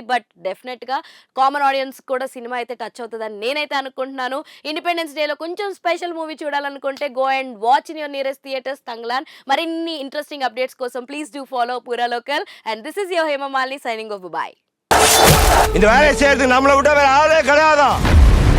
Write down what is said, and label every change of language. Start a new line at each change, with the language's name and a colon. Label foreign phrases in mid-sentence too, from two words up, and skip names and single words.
English: but definitely common audience
Telugu: కూడా సినిమా అయితే టచ్ అవుతుందని నేనైతే అనుకుంటున్నాను.
English: independence day
Telugu: కొంచెం
English: special movie
Telugu: చూడాలనుకుంటే
English: go and watch in your nearest theaters
Telugu: తంగ్లాన్. మరిన్ని
English: interesting updates
Telugu: కోసం
English: please do follow
Telugu: పూరా లోకల్.
English: and this is your Hema Malini signing off. bye.
Tamil: இந்த வேலையை செய்யறதுக்கு நம்மளை விட்டா வேற ஆளே கிடையாதான்.